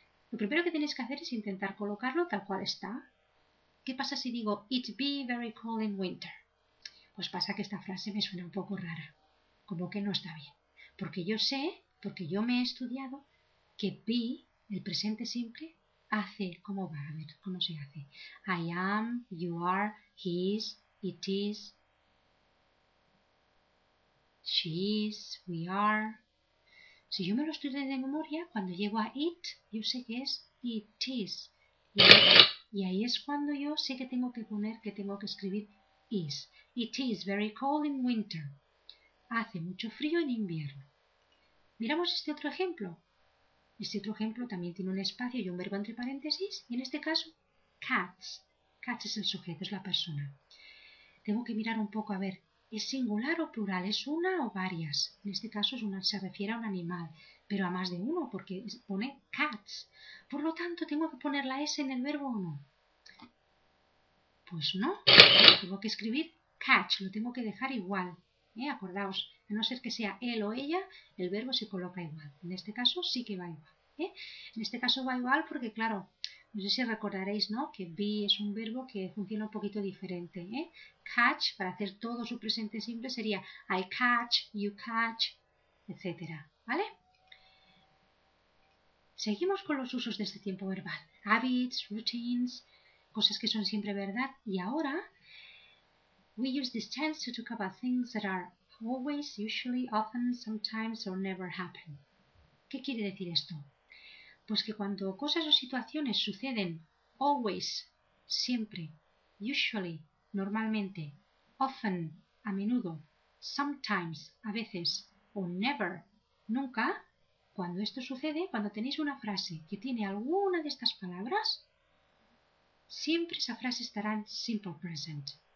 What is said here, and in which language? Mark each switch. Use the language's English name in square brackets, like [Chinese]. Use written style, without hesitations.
[Spanish] Lo primero que tenéis que hacer es intentar colocarlo tal cual está. ¿Qué pasa si digo [English] it be very cold in winter? [Spanish] Pues pasa que esta frase me suena un poco rara, como que no está bien. Porque yo sé, porque yo me he estudiado, que be, el presente simple, hace, ¿cómo va? A ver, ¿cómo se hace? [English] I am, you are, he is, it is, she is, we are. [Spanish] Si yo me lo estudio de memoria, cuando llego a it, yo sé que es it is. Y ahí es cuando yo sé que tengo que poner, que tengo que escribir is. [English] It is very cold in winter. [Spanish] Hace mucho frío en invierno. Miramos este otro ejemplo. Este otro ejemplo también tiene un espacio y un verbo entre paréntesis, y en este caso, cats. Cats es el sujeto, es la persona. Tengo que mirar un poco a ver, ¿es singular o plural? ¿Es una o varias? En este caso se refiere a un animal, pero a más de uno, porque pone cats. Por lo tanto, ¿tengo que poner la S en el verbo o no? Pues no, tengo que escribir catch, lo tengo que dejar igual. Acordaos, a no ser que sea él o ella, el verbo se coloca igual. En este caso sí que va igual. En este caso va igual porque, claro, no sé si recordaréis, ¿no?, que be es un verbo que funciona un poquito diferente. Catch, para hacer todo su presente simple, sería [English] I catch, you catch, [Spanish] etc. ¿Vale? Seguimos con los usos de este tiempo verbal. Habits, routines, cosas que son siempre verdad. Y ahora [English] we use this tense to talk about things that are always, usually, often, sometimes or never happen. [Spanish] ¿Qué quiere decir esto? Pues que cuando cosas o situaciones suceden always, siempre, usually, normalmente, often, a menudo, sometimes, a veces, o never, nunca, cuando esto sucede, cuando tenéis una frase que tiene alguna de estas palabras, siempre esa frase estará en simple present.